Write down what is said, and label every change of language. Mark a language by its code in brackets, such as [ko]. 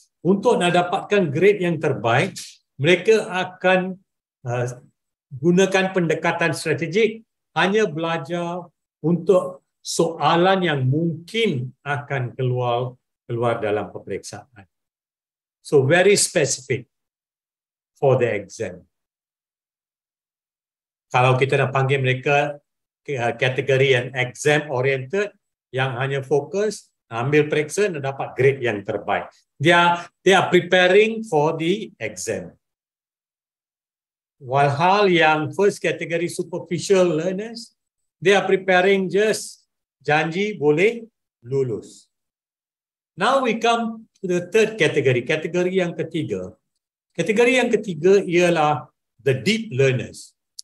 [ms] Untuk nak dapatkan grade yang terbaik, mereka akan gunakan pendekatan strategik, hanya belajar untuk soalan yang mungkin akan keluar dalam peperiksaan. [en] So very specific for the exam. [ms] Kalau kita nak panggil mereka kategori yang exam oriented, yang hanya fokus ambil periksa dan dapat grade yang terbaik. [en] They are preparing for the exam. [ms] Walhal yang [en] first category superficial learners, they are preparing just [ms] janji boleh lulus. [en] Now we come to the third category. [ms] Kategori yang ketiga. Kategori yang ketiga ialah [en] the deep learners.